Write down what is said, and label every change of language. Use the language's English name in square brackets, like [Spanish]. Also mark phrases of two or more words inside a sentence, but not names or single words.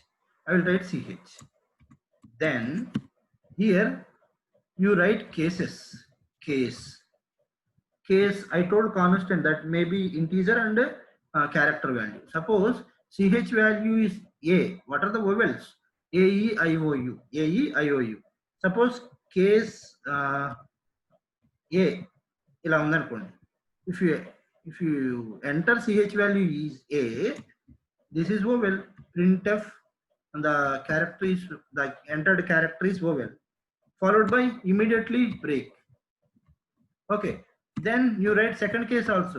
[English] I will write ch. Then here you write cases. Case. Case I told constant that may be integer and character value. Suppose ch value is a. What are the vowels? A E I O U. A E I O U. Suppose case a [Telugu] ఇలా ఉందనుకోండి. [English] if you enter ch value is a, this is vowel. Printf and the character is the entered character is vowel, followed by immediately break. Okay, then you write second case also.